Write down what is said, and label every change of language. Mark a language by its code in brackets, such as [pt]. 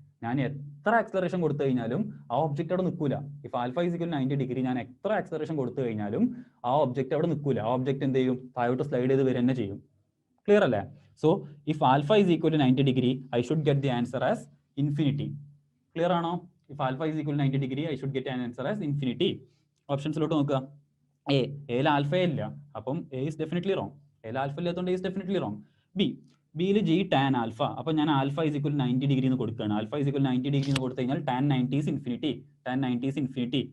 [ml] ഞാൻ എത്ര ആക്സലറേഷൻ കൊടുത്തു കഴിഞ്ഞാലും ആ ഒബ്ജക്റ്റ് അവിടെ നിൽക്കൂല. [en] if alpha is equal 90 degree [ml] ഞാൻ എത്ര ആക്സലറേഷൻ കൊടുത്തു കഴിഞ്ഞാലും ആ ഒബ്ജക്റ്റ് അവിടെ നിൽക്കൂല. ആ ഒബ്ജക്റ്റ് എന്ത് ചെയ്യും? താഴോട്ട് സ്ലൈഡ് ചെയ്ത് വരിക തന്നെ ചെയ്യും. ക്ലിയർ അല്ലേ? [en] So if alpha is equal to 90 degree I should get the answer as infinity. [ml] Clear ആണോ? [en] If alpha is equal to 90 degree, I should get an answer as infinity. [ml] ഓപ്ഷൻസിലോട്ട് നോക്കുക. എയിൽ ആൽഫ ഇല്ല, അപ്പം [en] A is definitely wrong. [ml] എയിൽ alpha ഇല്ലാത്തതുകൊണ്ട് A is definitely wrong. ബിയിൽ G tan alpha. അപ്പം ഞാൻ ആൽഫ ഇസ് ഈക്വൽ 90 ഡിഗ്രി എന്ന് കൊടുക്കുകയാണ്. ആൽഫ ഇസ് ഈക്വൽ 90 ഡിഗ്രി എന്ന് കൊടുത്തു കഴിഞ്ഞാൽ [en] Tan 90 is infinity.